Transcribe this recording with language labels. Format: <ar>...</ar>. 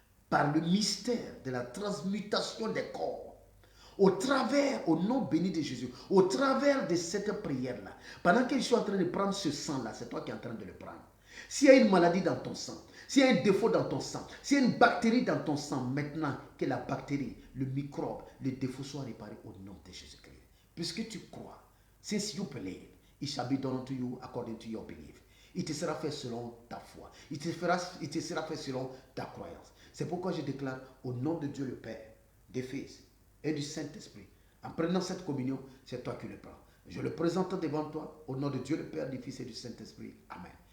<fr>par le mystère de la transmutation des corps, au travers, au nom béni de Jésus, au travers de cette prière-là, pendant que je suis en train de prendre ce sang-là, c'est toi qui es en train de le prendre. S'il y a une maladie dans ton sang, s'il y a un défaut dans ton sang, s'il y a une bactérie dans ton sang, maintenant que la bactérie, le microbe, le défaut soit réparé au nom de Jésus-Christ. Puisque tu crois,</fr> <en>since you believe, it shall be done unto you according to your belief.</en> <fr>Il te sera fait selon ta foi. Il te sera fait selon ta croyance. C'est pourquoi je déclare au nom de Dieu le Père, du Fils et du Saint-Esprit. En prenant cette communion, c'est toi qui le prends. Je le présente devant toi au nom de Dieu le Père, du Fils et du Saint-Esprit. Amen.</fr>